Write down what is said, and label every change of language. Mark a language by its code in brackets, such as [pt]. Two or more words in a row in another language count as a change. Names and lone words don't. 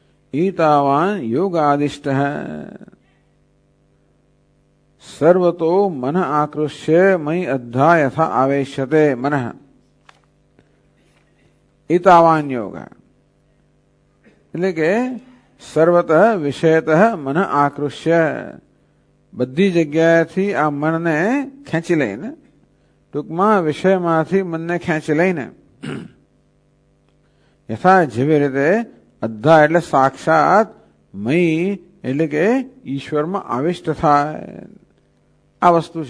[sa] ईतावान योग आदिष्ट है सर्वतो मन आकृष्य मयि अद्धा यथा आवेश्यते मन ईतावान योग [gu] એટલે કે [sa] સર્વતઃ વિષયતઃ મન આકૃષ્ય [gu] બધી જગ્યાએથી આ મનને ખેંચી લઈને ટૂંકમાં વિષયમાંથી મનને ખેંચી લઈને યથા જેવી રીતે અદ્ધા એટલે સાક્ષાત મયી એટલે કે ઈશ્વરમાં આવિષ્ટ થાય આ વસ્તુ છે.